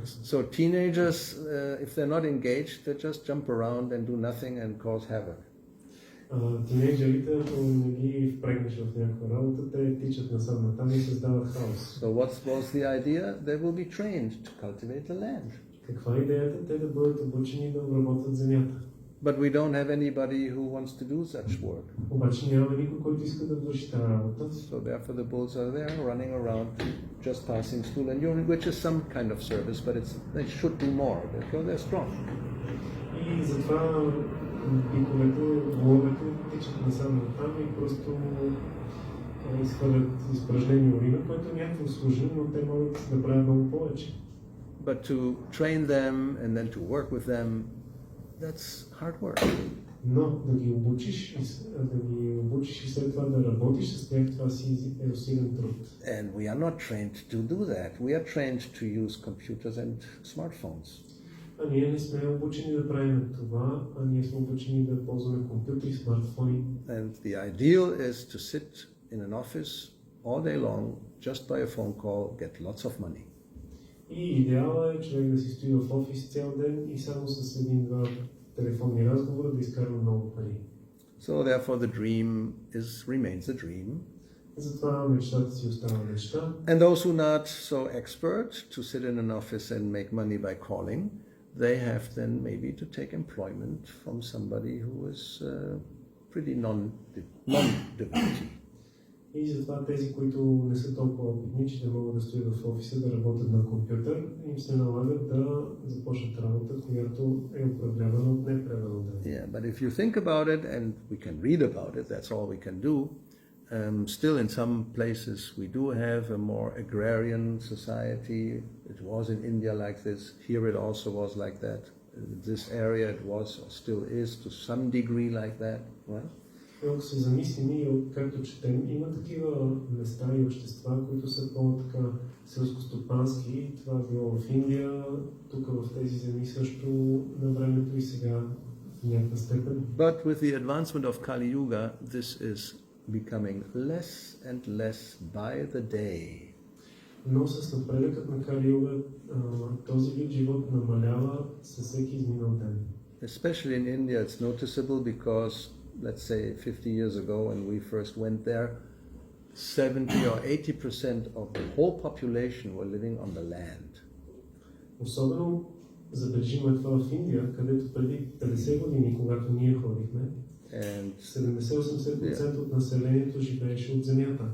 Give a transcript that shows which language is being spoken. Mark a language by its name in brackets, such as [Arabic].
[English] So teenagers, if they're not engaged, they just jump around and do nothing and cause havoc. [Bulgarian] Тинейджерите, ако не ги впрегнеш в някаква работа, те тичат насам натам и създават хаос. [English] So what was the idea? They will be trained to cultivate the land. [Bulgarian] Каква е идеята? Те да бъдат обучени да обработват земята. [English] But we don't have anybody who wants to do such work. [Bulgarian] Обаче няма никой, който иска да върши тази работа. [English] So therefore the bulls are there running around, just passing stool and urine, which is some kind of service, but they should do more because they're strong. [Bulgarian] И затова биковете, воловете тичат насам натам и просто изхвърлят изпражнени урина, което е някакво служение, но те могат да правят много повече. [English] But to train them and then to work with them, that's hard work. [Bulgarian] Но да ги обучиш и след това да работиш с тях, това си е усилен труд. [English] And we are not trained to do that. We are trained to use computers and smartphones. [Bulgarian] А ние не сме обучени да правим това, а ние сме обучени да ползваме компютри, смартфони. [English] And the ideal is to sit in an office all day long, just by a phone call, get lots of money. [Bulgarian] И идеалът е човек да си стои в офис цял ден и само с един-два телефонни разговора да изкарва много пари. [English] So therefore the dream remains a dream. [Bulgarian] Затова мечтата си остава мечта. [English] And those who are not so expert to sit in an office and make money by calling, they have then maybe to take employment from somebody who is pretty non-devotee. [Bulgarian] И затова тези, които не са толкова опитни, че не могат да стоят в офиса да работят на компютър, им се налагат да започнат работа, която е управлявана от непредано време. [English] Yeah, but if you think about it, and we can read about it, that's all we can do. Still in some places we do have a more agrarian society. It was in India like this. Here it also was like that. In this area it was or still is to some degree like that. Right? [Bulgarian] Ако се замислим и както четем, има такива места и общества, които са по-така селскостопански. Това било в Индия, тук в тези земи също на времето и сега в някаква степен. [English] But with the advancement of Kali-yoga, this is becoming less and less by the day. [Bulgarian] Но с напредъкът на Кали-йога този вид живот намалява със всеки изминал ден. [English] Especially in India, it's noticeable because, let's say, 50 years ago when we first went there, 70 or 80% of the whole population were living on the land. [Bulgarian] Особено забележимо е това в Индия, където преди 50 години, когато ние ходихме, 70-80% от населението живееше от земята.